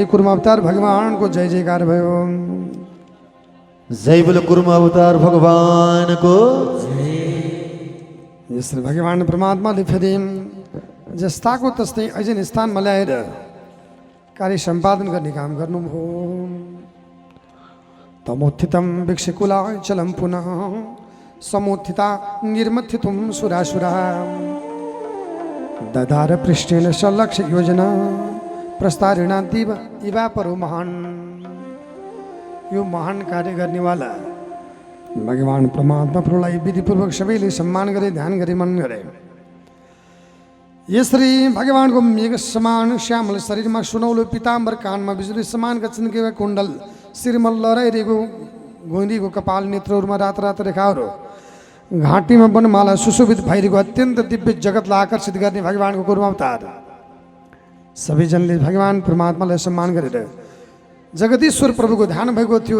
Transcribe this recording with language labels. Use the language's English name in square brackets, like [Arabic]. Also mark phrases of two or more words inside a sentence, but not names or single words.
[Nepali] कुर्म अवतार भगवानको जय जयकार भयो। [Hindi] जय बोलो [Nepali] कुर्म अवतार भगवानको। यसरी भगवान परमात्माले फेरि जस्ताको तस्तै ऐजन स्थानमा ल्याएर कार्य सम्पादन गर्ने काम गर्नुभयो। [Sanskrit] तमोत्थितं भिक्षकुलाचलं पुनः समोत्थिता निर्मथितुं सुरासुरा ददार पृष्ठेन सलक्ष्य योजना प्रस्तारणा दिव इवा परो महान। [Nepali] यो महान कार्य गर्नेवाला भगवान परमात्मा प्रभुलाई विधिपूर्वक सबैले सम्मान गरे, ध्यान गरे, मन गरे। यसरी भगवानको मेघ समान श्यामल शरीरमा सुनौलो पिताम्बर कानमा बिजुली समान चम्केका कुण्डल शिरमा लहराइरहेको घुइँरीको कपाल नेत्रहरूमा रात रात रेखाहरू घाँटीमा वनमाला सुशोभित भइरहेको अत्यन्त दिव्य जगतलाई आकर्षित गर्ने भगवानको कुर्म अवतार सबैजनले भगवान परमात्मालाई सम्मान गरेर जगदीश्वर प्रभुको ध्यान भएको थियो।